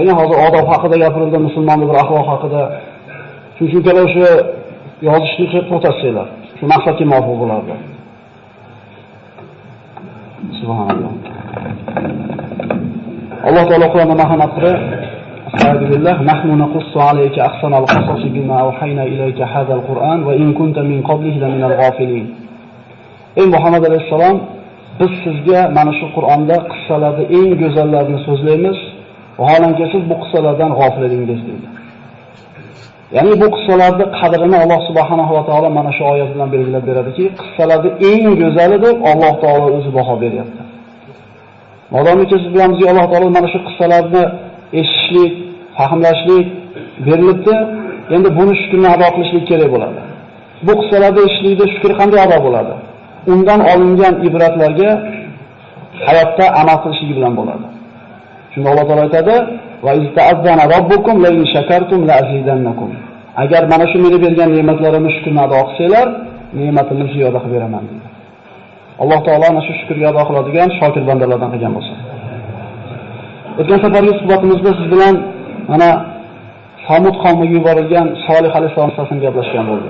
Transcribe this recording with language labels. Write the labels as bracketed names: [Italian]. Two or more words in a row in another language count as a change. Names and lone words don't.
[Uzbek] Hozir odob haqida gapirildi, musulmonlik bir axloq haqida. Chunki o'sha yozishni to'xtatsanglar, shu maqsadga muvofiq bo'lardi. Subhanalloh. Alloh taolo Qur'onda marhamat qilib, [Arabic] أستغفر الله نحن نقص عليك أحسن القصص بما أوحينا إليك هذا القرآن وإن كنت من قبله لمن الغافلين. [Uzbek] Ey Muhammad alayhisalom, biz sizga mana shu Qur'onda qissalarning eng go'zallarini so'zlaymiz, vaholanki siz bu qissalardan g'ofil edingiz deydi. Ya'ni bu qissalarning qadrini Alloh subhanahu va taolo mana shu oyat bilan belgilab beradiki, qissalarning eng go'zali deb Alloh taolo o'zi baho beryapti. Modomiki siz bilan bizga Alloh taolo mana shu qissalarni eshitishlik, fahmlashlik berilibdi, endi buni shukrni ado qilishlik kerak bo'ladi. Bu qissalarda eshitishlikda shukr qanday ado bo'ladi? Undan olingan ibratlarga hayotda amal qilishligi bilan bo'ladi. Shunda Alloh taolo aytadi: [Arabic] "وإذ تأذن ربكم لئن شكرتم لأزيدنكم." [Uzbek] Agar mana shu meni bergan ne'matlarimni shukrni ado qilsanglar, ne'matimni ziyoda qilib beraman deydi. Alloh taolo ana shu shukrga ado qiladigan shokir bandalardan qilgan bo'lsin. O'tgan safargi suhbatimizda siz bilan mana Samud qavmiga yuborilgan Solih alayhisalom haqida gaplashgan bo'ldik.